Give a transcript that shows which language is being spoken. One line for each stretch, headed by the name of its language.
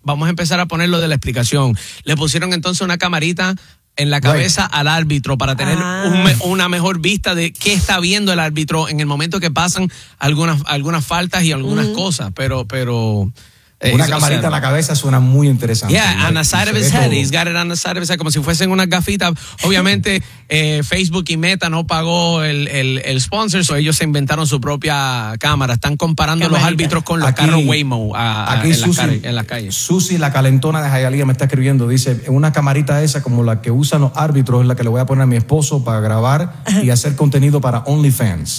Spanish: Vamos a empezar a poner lo de la explicación. Le pusieron entonces una camarita en la cabeza, right, al árbitro para tener una mejor vista de qué está viendo el árbitro en el momento que pasan algunas faltas y algunas cosas, pero una camarita, o sea, en la cabeza suena muy interesante.
English: Yeah, on the side of his head, he's got it on the side of his head,
Spanish: como si fuesen unas gafitas. Obviamente, Facebook y Meta no pagó el sponsor, so ellos se inventaron su propia cámara. Están comparando los árbitros con los carros Waymo en la calle. Susi, la calentona de Hialeah, me está escribiendo. Dice, una camarita esa como la que usan los árbitros es la que le voy a poner a mi esposo para grabar y hacer contenido para OnlyFans.